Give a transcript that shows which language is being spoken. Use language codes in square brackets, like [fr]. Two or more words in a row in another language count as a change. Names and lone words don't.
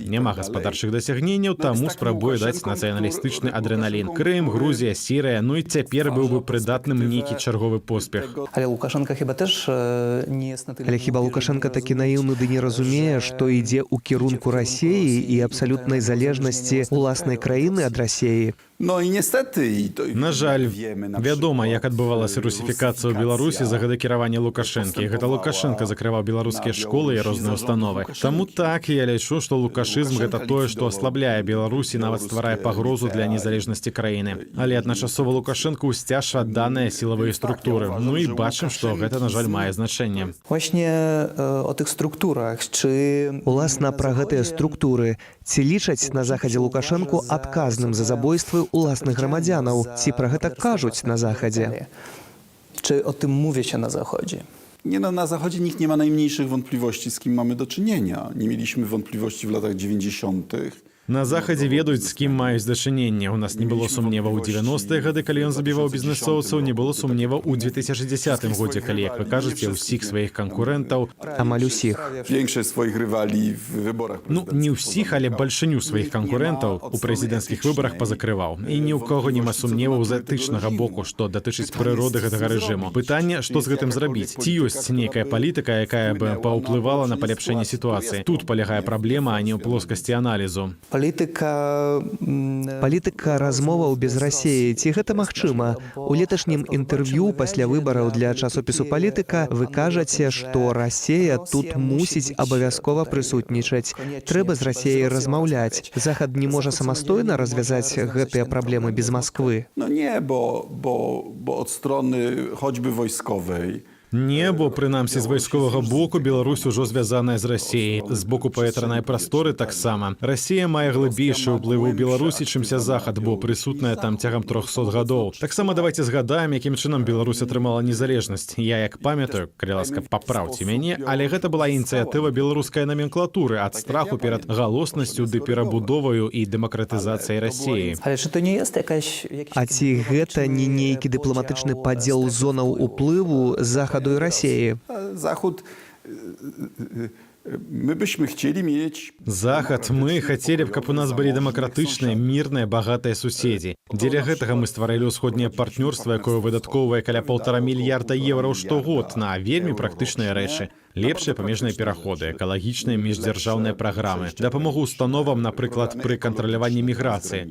[be] Няма гаспадарчых дасягненняў, таму спрабуе даць нацыяналістычны адрэналін. Крым, Грузія, Сірыя, ну і цяпер быў бы прыдатным нейкі чарговы поспех. Але Лукашенка хіба теж не... Але хіба Лукашенка такі наіўны ды не разумее, што ідзе ў кірунку Расіі і абсалютнай залежнасці уласнай краіны ад Расіі? [pl] No i niestety... [be] На жаль, вядома, як адбывалася русіфікацыя ў Беларусі за гады кіравання Лукашэнкі. Гэта Лукашенка закрываў беларускія школы і розныя установы. Таму так, я лічу, што лукашызм — гэта тое, што аслабляе Беларусь і нават стварае пагрозу для незалежнасці краіны. Але адначасова Лукашенка ўсцяжа даныя сілавыя структуры. Ну і бачым, што гэта, на жаль, мае значэнне. [pl] Właśnie o tych strukturach, czy... [be] Уласна, пра гэтыя структуры. Ці лічаць на Захадзе Лукашэнку адказным за забойствы уласных грамадзянаў? Ці пра гэта кажуць на Захадзе? [pl] Czy o tym mówi się na Zachodzie? Nie, no, na Zachodzie nikt nie ma najmniejszych wątpliwości, z kim mamy do czynienia. Nie mieliśmy wątpliwości w latach 90. [be] На Захадзе ведаюць, з кім маюць дачыненне. У нас не было сумнева ў 90-е гады, калі ён забіваў бізнэсоўцаў, не было сумнева ў 2010 годзе, калі, як вы кажаце, ўсіх сваіх канкурэнтаў, амаль усіх. [pl] Większość swoich rywali w wyborach. [be] Ну, не ўсіх, але бальшыню сваіх канкурэнтаў у прэзідэнцкіх выбарах пазакрываў. І ні ў кого няма сумневаў з этычнага боку, што датычыць прыроды гэтага рэжыму. Пытанне, што з гэтым зрабіць? Ці ёсць нейкая палітыка, якая бы паўплывала на паляпшэнне сітуацыі? Тут палягае праблема, а не ў плоскасці аналізу. Палітыка размоваў без Расіі. Ці гэта магчыма? У леташнім інтэрв'ю пасля выбараў для часопісу «Палітыка» вы кажаце, што Расія тут мусіць абавязкова прысутнічаць. Трэба з Расіяй размаўляць. Захад не можа самастойна развязаць гэтыя праблемы без Масквы? [pl] No nie, bo od strony choćby wojskowej. [be] Не, бо, прынамсі, з вайсковага боку Беларусь ужо звязаная з Расіяй. З боку паветранай прасторы таксама. Расія мае глыбейшы ўплыў у Беларусі, чымся Захад, бо прысутная там цягам 300 гадоў. Таксама давайце згадаем, якім чынам Беларусь атрымала незалежнасць. Я, як памятаю, калі ласка, папраўце мяне, але гэта была ініцыятыва беларускай наменклатуры ад страху перад галоснасцю ды перабудоваю і дэмакратызацыяй Расіі. А ці гэта не нейкі дыпламатычны падзел зонаў уплыву Захаду і Расіі? [pl] Zachód My byśmy chcieli mieć... [be] Захад, [ru] мы хотели б, [be] каб у нас былі дэмакратычныя, мірныя, багатыя суседзі. Дзеля гэтага мы стварылі ўсходняе партнёрства, якое выдаткоўвае каля 1,5 мільярда еўра штогод на вельмі практычныя рэчы. Лепшыя памежныя пераходы, экалагічныя міждзяржаўныя праграмы, дапамогу установам, напрыклад, пры кантраляванні міграцыі.